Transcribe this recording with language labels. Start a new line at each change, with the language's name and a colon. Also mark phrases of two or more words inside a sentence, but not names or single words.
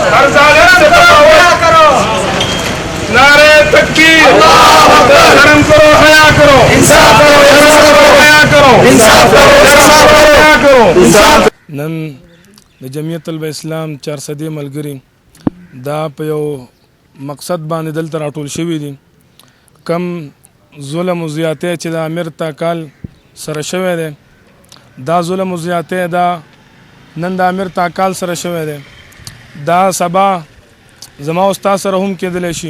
Urdu: ظالم سے بغاوت، نعرۂ تکبیر، شرم کرو حیا کرو، انصاف کرو، حیا کرو، انصاف کرو، حیا کرو.
Pashto: नन د جمعیت الاسلام 400 ملګری دا په یو مقصد باندې دلته راټول شوي دي. کم ظلم او زیاتې چې د امیر تاکال سره شوی دی، دا ظلم او زیاتې دا نن د امیر تاکال سره شوی دی، دا سبا زما او ستا سره هم کېدلی شي.